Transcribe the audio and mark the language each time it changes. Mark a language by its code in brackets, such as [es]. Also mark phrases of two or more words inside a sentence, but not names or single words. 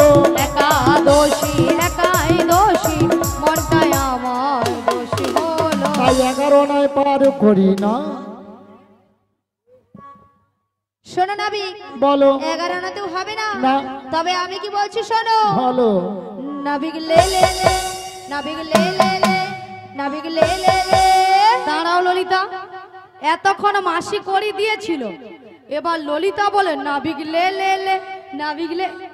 [bn] একা দোষী একাই দোষী, মনটাই আমার দোষী হলো। তাই 11 নয় পার করি না। শোনো নাবি, বলো 11 আনাতেও হবে না। না। তবে আমি কি বলছি শোনো। বলো নাবিক লে লে লে, নাবিক লে লে লে, নাবিক লে লে লে। দাঁড়াও ললিতা, এতক্ষণ মাসি করি দিয়েছিল, এবার ললিতা বলে নাবিক লে লে লে, নাবিক লে।